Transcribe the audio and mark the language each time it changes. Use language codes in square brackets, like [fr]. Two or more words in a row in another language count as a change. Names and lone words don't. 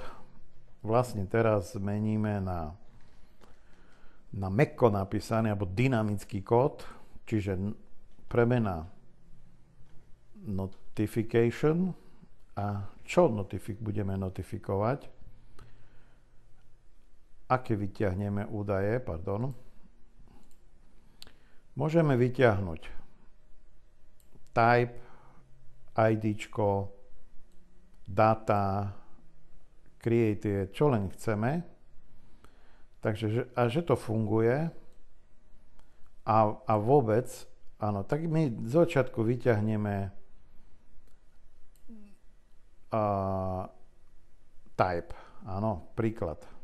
[sk] Vlastne teraz zmeníme na mäkko napísaný alebo dynamický kód, čiže premena notification a čo budeme notifikovať, aké vyťahneme údaje, môžeme vyťahnuť type, IDčko, data, create, čo len chceme. Takže, a že to funguje a vôbec, áno, tak my z začiatku vyťahneme type, áno, príklad.